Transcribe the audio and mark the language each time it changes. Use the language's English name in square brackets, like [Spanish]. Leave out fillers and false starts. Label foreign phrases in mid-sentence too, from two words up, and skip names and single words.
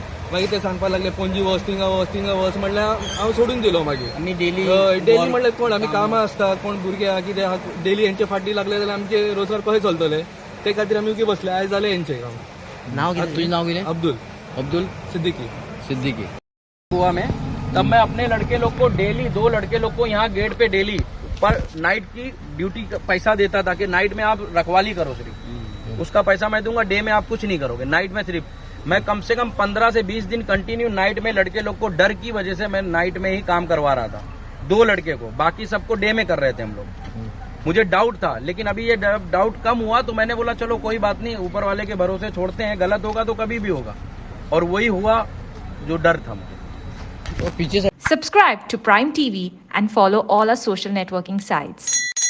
[Konkani] मागीर ते सांगपाक लागले पणजी वच थिंगा वच म्हणल्यार हांव सोडून दिलो. मागीर आमी डेली म्हणल्यार कोण आमी कामां आसता, कोण भुरगे आहा कितें आहा, डेली हेंचे फाटी लागले जाल्यार आमचे रोजगार कशें चलतले, ते खातीर आमी उगी बसले. आयज जालें हेंचें काम. नाव कितें तुजें नाव कितें? अब्दुल सिद्दीकी. [Hindi] गोवा में, तब मैं अपने लड़के लोग को डेली 2 लड़के लोग को यहाँ गेट पे डेली पर नाइट की ड्यूटी का पैसा देता था कि नाइट में आप रखवाली करो, सिर्फ उसका पैसा मैं दूंगा, डे में आप कुछ नहीं करोगे, नाइट में सिर्फ मैं कम से कम 15 से 20 दिन [English] continue night [Hindi] में लड़के लोग को डर की वजह से मैं नाइट में ही काम करवा रहा था. 2 लड़के को, बाकी सबको डे में कर रहे थे हम लोग. मुझे डाउट था, लेकिन अभी ये डाउट कम हुआ तो मैंने बोला चलो कोई बात नहीं, ऊपर वाले के भरोसे छोड़ते हैं, गलत होगा तो कभी भी होगा. और वही हुआ जो डर था मुझे. पीछे [English] Subscribe to Prime TV and follow all our social networking sites.